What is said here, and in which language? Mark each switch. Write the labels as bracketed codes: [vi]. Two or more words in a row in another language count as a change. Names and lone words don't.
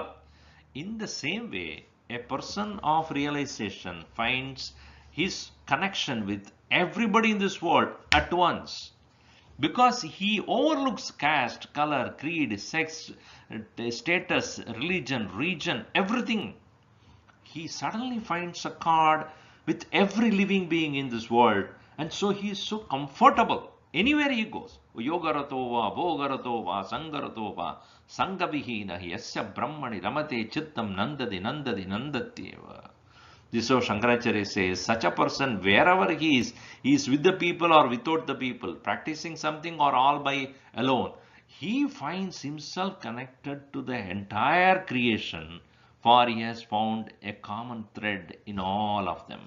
[en] In the same way, a person of realization finds his connection with everybody in this world at once, because he overlooks caste, color, creed, sex, status, religion, region, everything. He suddenly finds a card with every living being in this world, and so he is so comfortable anywhere he goes. [sa] योगरतो वा, भोगरतो वा, सङ्गरतो वा, सङ्गविहीनः यस्य ब्रह्मणि रमते चित्तं नन्दति नन्दति नन्दत्येव. [en] This is how Shankaracharya says, such a person, wherever he is with the people or without the people, practicing something or all by alone, he finds himself connected to the entire creation, for he has found a common thread in all of them.